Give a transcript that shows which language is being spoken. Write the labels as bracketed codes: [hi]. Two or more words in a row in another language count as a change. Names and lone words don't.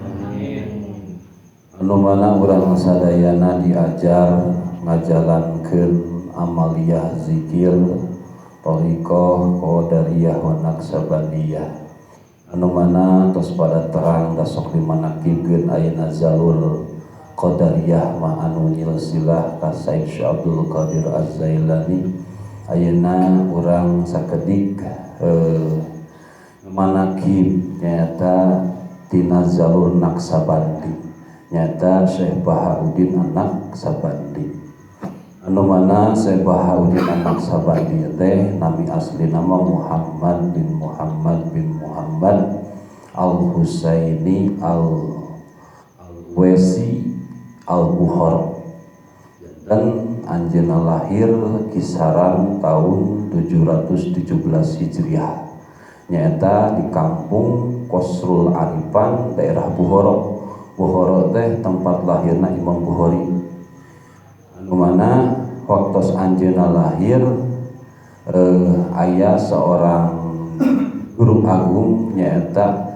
[su] Anu mana urang sadayana diajar ngajalankeun amaliyah zikir thariqah qadariyah wa naqsabandiyah anu mana tos pada terang da sok dimanakibkeun ayeuna zalur qadariyah mah anu nyilsilah ka Said Syekh Abdul Qadir Az-Zailani ayeuna urang sakedik manakib nyata tina zalur Naqsabandi nyata Syekh Bahauddin An-Naqsabandi anu mana Syekh Bahauddin An-Naqsabandi teh nami asli nama Muhammad bin Muhammad bin Muhammad Al-Husaini Al-Wesi Al-Bukhari dan anjeunna lahir kisaran tahun 717 Hijriah nyaeta di kampung Qasrul Arifan daerah Bukhara. Bukhara teh tempat lahirna Imam Bukhari anu mana waktu anjeunna lahir aya seorang guru agung nyaeta